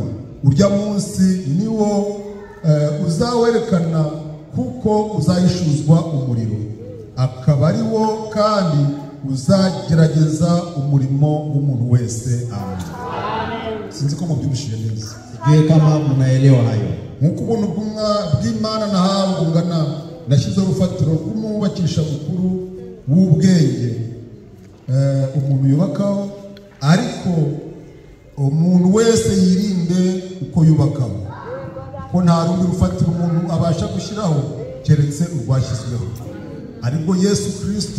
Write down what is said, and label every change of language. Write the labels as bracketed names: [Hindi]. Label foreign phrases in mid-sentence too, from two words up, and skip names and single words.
[Kinyarwanda] Urya munsi niwo uzawerekana, kuko uzayishuzwa umuriro, akaba ari wo kandi uzagerageza umurimo w'umuntu wese. Amen. Sinzi ko mubyumvishije neza. [Swahili] Sijui kama mnaelewa hayo. [Kinyarwanda] Nkuko ubuntu bw'Imana nahawe bungana, nashyizeho urufatiro rw'umubakisha mukuru w'ubwenge umuntu yubakaho, ariko umuntu wese yirinde uko yubakaho, ko nta rundi rufatiro umuntu abasha gushyiraho keretse urwashyizweho, ariko Yesu Kristo.